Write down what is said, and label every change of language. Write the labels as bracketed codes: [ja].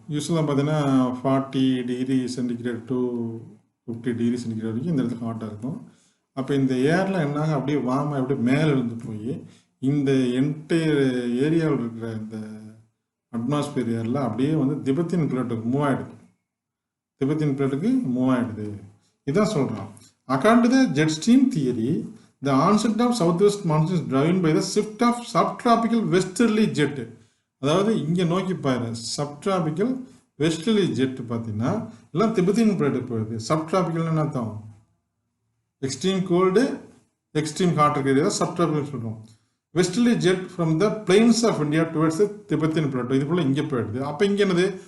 [ta] யூஸ்வலாக பார்த்தீங்கன்னா 40 degree centigrade to 50 degree centigrade வரைக்கும் இந்த இடத்துல ஹாட்டாக இருக்கும். அப்போ இந்த ஏரில் என்னாங்க அப்படியே வார்மாக அப்படியே மேலே இருந்து போய் இந்த என்டையர் ஏரியாவில் இருக்கிற இந்த அட்மாஸ்பியர் ஏரில் அப்படியே வந்து திபெத்தின் பிளேட்டுக்கு மூவ் ஆகிடுது. திபெத்தின் பிளேட்டுக்கு மூவ் ஆகிடுது. இதான் சொல்கிறான். [en] According to the jet stream theory, the onset of southwest monsoon is driven by the shift of subtropical westerly jet. [ta] அதாவது இங்கே நோக்கி பாரு, சப்ட்ராபிக்கல் வெஸ்டர்லி ஜெட் பார்த்தீங்கன்னா எல்லாம் திபெத்தின் பிளேட்டுக்கு போயிடுது. சப்ட்ராபிக்கல்னு என்ன அர்த்தம்? எக்ஸ்ட்ரீம் கோல்டு எக்ஸ்ட்ரீம் ஹாட் இருக்கிறது சப்ட்ராபிக்கல் சொல்கிறோம். [en] westerly jet from the plains of India towards the திபெத்தின் plateau, [ta] இது போல் இங்கே போயிடுது. அப்போ இங்கே என்னது?